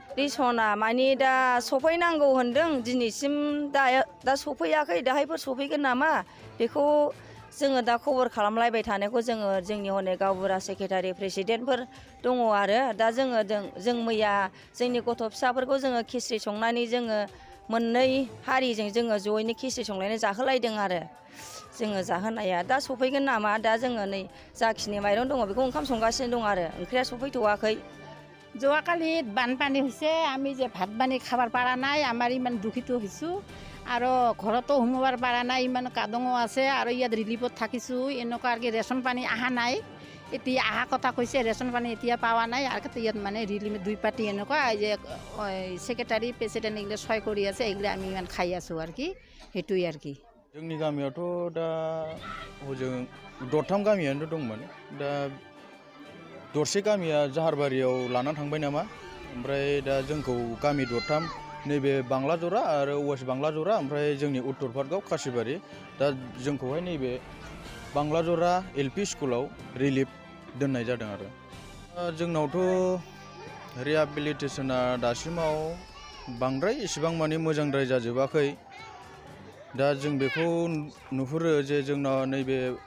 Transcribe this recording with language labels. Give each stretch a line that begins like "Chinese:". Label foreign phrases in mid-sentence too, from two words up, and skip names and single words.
Bodo: रेसना मानि दा सफैनांगौ होनदों दिनैसिम दा सफैयाखै दाहायफोर सफैगोन नामा बेखौ जोङो दा खबर खालामलायबाय थानायखौ जोङो जोंनि हनै गावबुरा
English: secretary presidents
Bodo: दङ आरो दा जों मैया जोंनि गथ' फिसाफोरखौ जोङो खिस्रि संनानै जोङो मोननै हारिजों जोङो जयैनो खिस्रि संनानै जाहोलायदों आरो जोङो जाहोनाया दा सफैगोन नामा दा जोङो नै जाखिनि माइरं दङ बेखौ ओंखाम संगासिनो दं आरो ओंख्रिया सफैथ'वाखै
Assamese: যোৱাকালি বানপানী হৈছে আমি যে ভাত পানী খাবৰ পৰা নাই আমাৰ ইমান দুখিত হৈছোঁ আৰু ঘৰতো সোমাবৰ পৰা নাই ইমান কাদঙো আছে আৰু ইয়াত ৰিলিফত থাকিছোঁ এনেকুৱা আৰু ৰেচন পানী অহা নাই এতিয়া অহা কথা কৈছে ৰেচন পানী এতিয়া পোৱা নাই আৰু ইয়াত মানে ৰিলিফ দুই পাৰ্টি এনেকুৱা যে
English: secretary president
Assamese: এইগিলা সহায় কৰি আছে এইগিলা আমি ইমান খাই আছোঁ আৰু কি সেইটোৱে আৰু কি
Bodo: जोंनि गामियावथ' दा हजों दरथाम गामियानो दंमोन दा दरसे गामिया जाहारबारियाव लाना थांबाय नामा ओमफ्राय दा जोंखौ गामि दरथाम नैबे बांलाजरा आरो वेस्ट बांलाजरा ओमफ्राय जोंनि उत्तर पाटगाव खासिबारि दा जोंखौहाय नैबे बांलाजरा एलपि स्कुलाव रिलिफ दोननाय जादों आरो जोंनावथ' रिहेबिलिटेसना दासिमाव बांद्राय इसेबां माने मोजांद्राय जाजोबाखै दा जों बेखौ नुहुरो जे जोंनाव नैबे